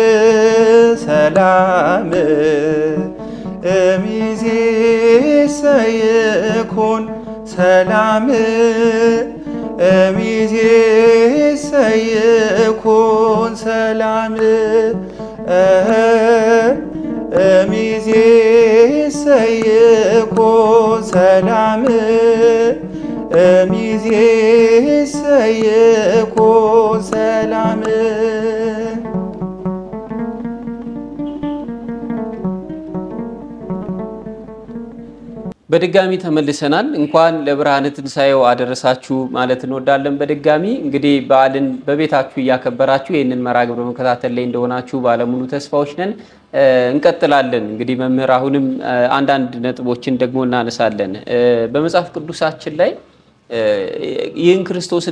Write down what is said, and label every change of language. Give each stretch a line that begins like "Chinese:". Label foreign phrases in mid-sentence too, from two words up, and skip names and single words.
Geez: ሰላም እምይእዜሰይኩን ሰላም እምይእዜሰይኩን ሰላም እምይእዜሰይኩን ሰላም እምይእዜሰይኩን ሰላም።
Amharic: በድጋሚ ተመልሰናል። እንኳን ለብርሃነ ትንሣኤው አደረሳችሁ ማለት እንወዳለን። በድጋሚ እንግዲህ በዓልን በቤታችሁ እያከበራችሁ ይህንን መርሃ ግብር መከታተል ላይ እንደሆናችሁ ባለሙሉ ተስፋዎች ነን። እንቀጥላለን። እንግዲህ መምህር አሁንም አንዳንድ ነጥቦችን ደግሞ እናነሳለን። በመጽሐፍ ቅዱሳችን ላይ ይህን ክርስቶስን